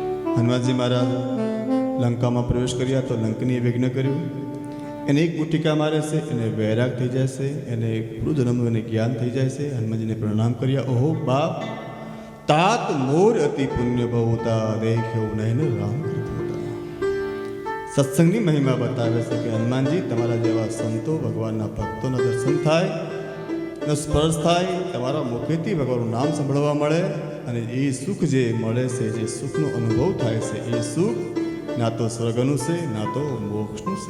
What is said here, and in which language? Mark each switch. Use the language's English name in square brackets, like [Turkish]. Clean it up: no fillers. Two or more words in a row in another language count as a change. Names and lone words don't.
[Gujarati] હનુમાનજી મહારાજ લંકામાં પ્રવેશ કર્યા તો લંકનીએ વિઘ્ન કર્યું. એને એક મુઠ્ઠીકા મારે છે, એને વૈરાગ થઈ જાય છે, એને પૂર્વજન્મનું એને જ્ઞાન થઈ જાય છે. હનુમાનજીને પ્રણામ કર્યા. ઓહો બાપ, [Awadhi] तात मोर अति पुण्य बहुता देख्यो नैन राम कृत [Gujarati] सत्संगની મહિમા બતાવે છે કે હનુમાનજી તમારા જેવા સંતો ભગવાનના ભક્તોના દર્શન થાય, એનો સ્પર્શ થાય, તમારા મુખેથી ભગવાનનું નામ સાંભળવા મળે અને એ સુખ જે મળે છે, જે સુખનો અનુભવ થાય છે, એ સુખ ના તો સ્વર્ગનું છે ના તો મોક્ષનું છે.